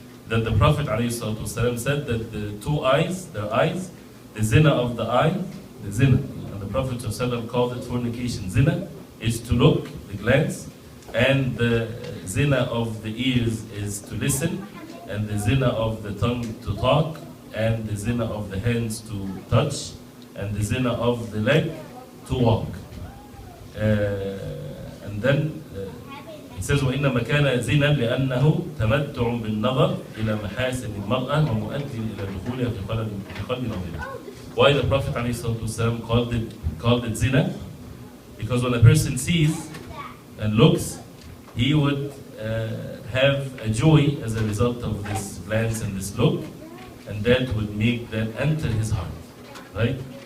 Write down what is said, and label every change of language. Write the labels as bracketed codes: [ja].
[en] that the Prophet ﷺ said that the two eyes, their eyes, the zina of the eye, the zina, and the Prophet ﷺ called it fornication. Zina is to look, the glance, and the zina of the ears is to listen, and the zina of the tongue to talk, and the zina of the hands to touch, and the zina of the leg to walk. And then it says [ar] وإنما كان زنا لأنه تمتع بالنظر إلى محاسن المرأة ومؤدٍ إلى دخولها في قلب نظرها. [en] Why the Prophet ﷺ called it zina? Because when a person sees and looks, he would have a joy as a result of this glance and this look, and that would make that enter his heart, right?